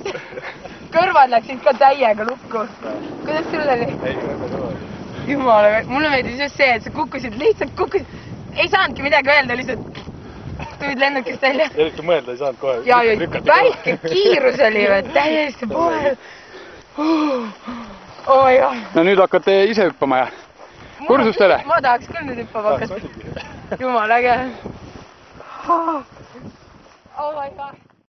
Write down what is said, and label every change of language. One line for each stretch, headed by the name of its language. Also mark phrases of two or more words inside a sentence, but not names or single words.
Estonian: Kõrvad läksid ka täiega lukku. Kuidas sul oli? Jumala, mulle meeldis just see, et sa lihtsalt kukkusid. Ei saanudki midagi öelda, lihtsalt tulid lennukist välja. Eriti mõelda ei saanud kohe. Ja väike kiirus oli täiesti poole.
English: Oh my god.
Estonian: No nüüd hakkate ise hüppama ja kursustele? Ma tahaks küll nüüd hüppama hakata. Jumala äge.
English: Oh my god.